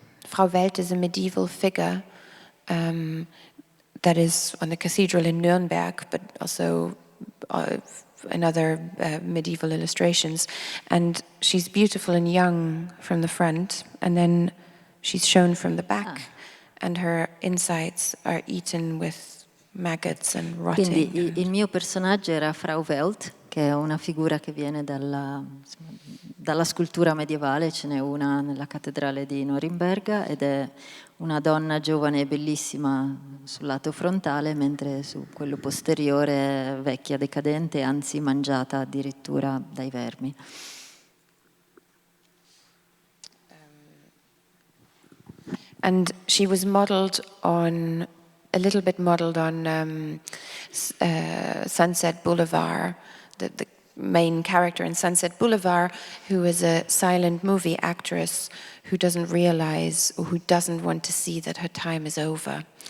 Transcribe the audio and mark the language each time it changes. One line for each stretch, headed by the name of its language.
English: Frau Welt is a medieval figure that is on the cathedral in Nuremberg, but also in other medieval illustrations. And she's beautiful and young from the front, and then she's shown from the back, and her insides are eaten with maggots and rotting.
Italian: Quindi il mio personaggio era Frau Welt, che è una figura che viene dalla scultura medievale, ce n'è una nella cattedrale di Norimberga, ed è una donna giovane e bellissima sul lato frontale, mentre su quello posteriore è vecchia, decadente, anzi mangiata addirittura dai vermi.
English: And she was a little bit modeled on Sunset Boulevard, the main character in Sunset Boulevard, who is a silent movie actress who doesn't realize or who doesn't want to see that her time is over.